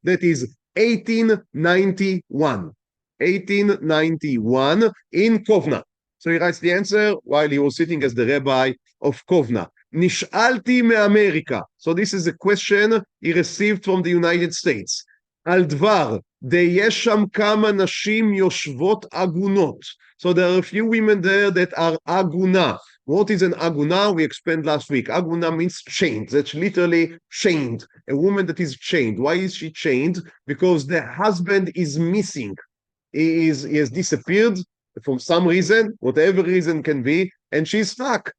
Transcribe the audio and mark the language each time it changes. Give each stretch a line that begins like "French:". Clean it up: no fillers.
English: That is 1891. 1891 in Kaaoונא. So he writes the answer while he was sitting as the rabbi of Kaaוונא.
Hebrew: נשאלתי מאמעריקא.
English: So this is a question he received from the United States.
Hebrew: על דבר, יש שם כמה נשים יושבות עגונות.
English: So there are a few women there that are עגונה. What is an aguna? We explained last week. Aguna means chained. That's literally chained. A woman that is chained. Why is she chained? Because the husband is missing. He has disappeared for some reason, whatever reason can be, and she's stuck.